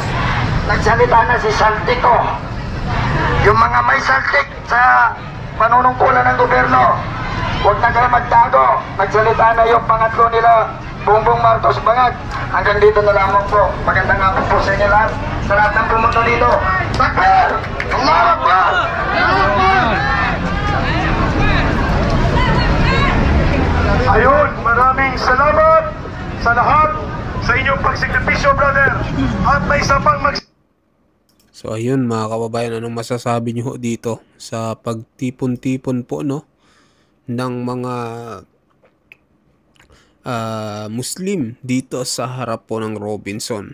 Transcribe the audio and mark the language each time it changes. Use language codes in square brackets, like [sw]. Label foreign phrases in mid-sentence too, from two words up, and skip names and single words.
[tl] Nagsalita na si Saldico. Yung mga may saltik sa panunungkulan ng gobyerno, huwag na kayo magtago. Nagsalita na yung pangatlo nila, Bongbong Marcos Bangag. Hanggang dito na lamang po. Magandang hapon po sa inyo lahat. Sa lahat ng pumunta dito. [ar] Takbir! Allahu Akbar! [tl] Ayun, maraming salamat sa lahat sa inyong pagsakripisyo, brother. At may isa pang So ayun mga kababayan, anong masasabi nyo dito sa pagtipon-tipon po ng mga Muslim dito sa harap po ng Robinson.